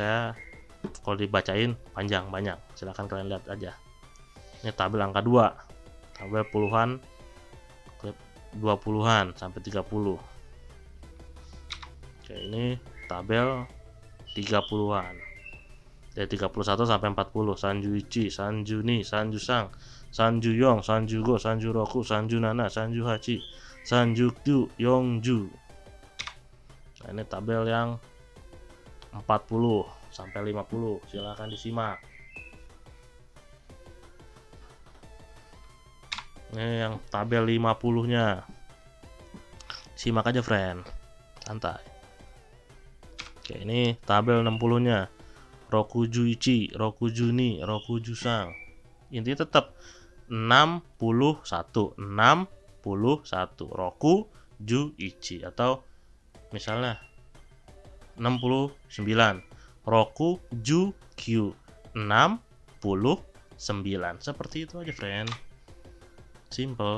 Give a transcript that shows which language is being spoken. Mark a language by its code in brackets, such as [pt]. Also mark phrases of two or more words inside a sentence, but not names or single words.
[id] Saya kalau dibacain panjang banyak, silahkan kalian lihat aja. Ini tabel angka 2, tabel puluhan, 20-an sampai 30. Oke, ini tabel 30-an. Dari 31 sampai 40. [ja] 三十一、三十二、三十三、三十四、三十五、三十六、三十七、三十八、三十九、四十. [id] Nah, ini tabel yang 40 sampai 50. Silahkan disimak. Ini yang tabel 50-nya. Simak aja, friend. Santai. Oke, ini tabel 60-nya. [ja] 六十一、六十二、六十三. [id] Intinya tetap 61 [ja] 六十一, [id] atau misalnya 69 Roku Ju Q 69. Seperti itu aja, friend. Simple.